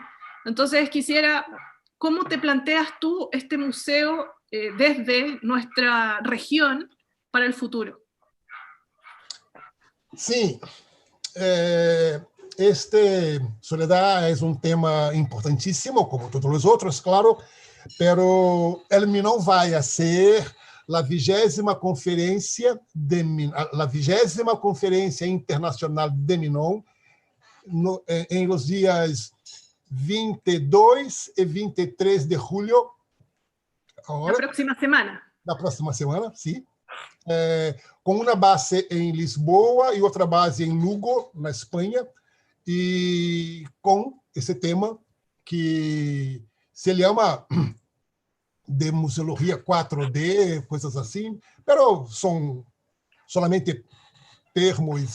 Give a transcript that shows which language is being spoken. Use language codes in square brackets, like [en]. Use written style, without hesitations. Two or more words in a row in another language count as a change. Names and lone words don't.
[es] Entonces quisiera, ¿cómo te planteas tú este museo desde nuestra región para el futuro? [pt] Sim, Soledad [es] es un tema [pt] importantíssimo, como todos os outros, claro, [es] pero el [pt] MINOM vai a ser a 20ª Conferência Internacional de MINOM em los dias 22 e 23 de julho. [es] Ahora, la próxima semana, sim. [pt] Com uma base em Lisboa e outra base em Lugo, na Espanha, e com esse tema que se chama de museologia 4D, coisas assim, pero são solamente termos.